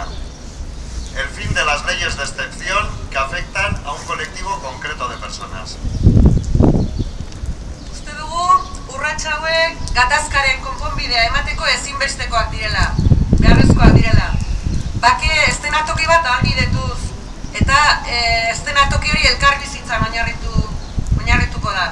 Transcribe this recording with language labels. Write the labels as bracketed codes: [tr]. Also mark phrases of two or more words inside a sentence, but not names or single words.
[es] El fin de las leyes de excepción que afectan a un colectivo concreto de personas. [eu] Uste dugu, urrats hauek gatazkaren konponbidea emateko ezinbestekoak direla, beharrezkoak direla. Bake eszenatoki bat ahalbidetuz, eta eszenatoki hori elkarbizitzan oinarrituko da.